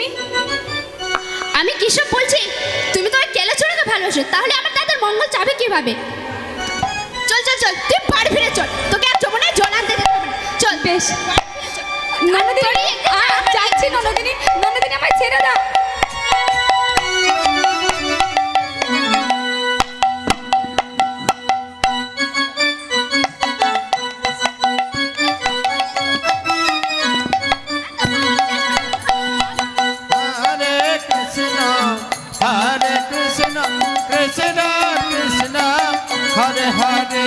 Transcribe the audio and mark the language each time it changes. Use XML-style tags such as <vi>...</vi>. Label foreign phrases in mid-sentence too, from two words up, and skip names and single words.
<bn>আমি কিসব বলছি? তুমি তো ওই কেলাচোরাকে ভালোবাসো, তাহলে আমার দাদার মঙ্গল চাবে কিভাবে? চল চল চল, তুই বাড়ি ফিরে চল, তোকে আর যমুনায় জল আনতে যেতে হবে না। চল বেশ ননদিনী, যাচ্ছি ননদিনী, ননদিনী আমায় ছেড়ে দাও।</bn> <sa>Hare Krishna, Hare Krishna, Krishna Krishna, Hare Hare,</sa>